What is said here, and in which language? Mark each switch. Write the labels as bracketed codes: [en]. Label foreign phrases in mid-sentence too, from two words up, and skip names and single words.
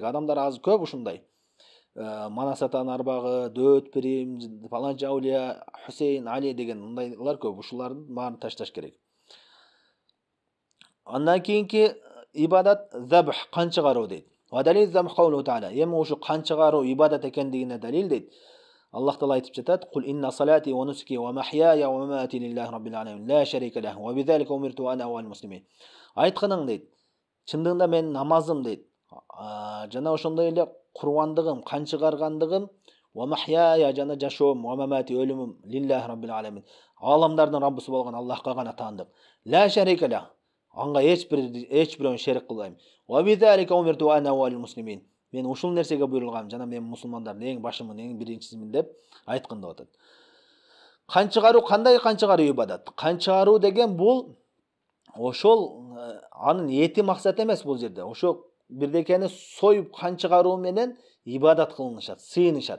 [ky] Адамдар азыр көп ушундай. Манас атанын арбагы, Дөт Пирим, паланчы аулия, Хусейн, Али деген мындайлар көп. Ушулардын баарын ташташ керек. Андан кийинки ибадат забх, кан чыгаруу дейт. [ar] ودليل ذبح قوله تعالى. [ky] Эми ушу кан чыгаруу ибадат экендигине далил дейт. Аллах Таала айтып жатат: [ar] "قل إن صلاتي ونسكي ومحياي ومماتي لله رب العالمين لا شريك له وبذلك أمرت أنا والمسلمين." [ky] Айтканың дейт. Чындыгында менин намазым дейт. Жана ошондой эле курбандыгым, кан чыгаргандыгым, [ar] ومحياي [ky] жана жашоом, [ar] ومماتي өлүмүм لله رب العالمين. [ky] Аламдардын Раббысы болгон Аллахка гана таандык. [ar] لا شريك له. [ky] Анга эч бирөөнүн шерик кылбайм. [ar] وبذلك أمرت أنا والمسلمين. [ky] Мен ушул нерсеге буйрулгам, жана мен мусулмандардын эң башымын, эң биринчисимин деп айткан деп атат. Кан чыгаруу кандай кан чыгаруу ибадат? Кан чыгаруу деген бул ошол анын эти максат эмес бул жерде. Ошо бирдекени союп кан чыгаруу менен ибадат кылынышат, сыйынышат.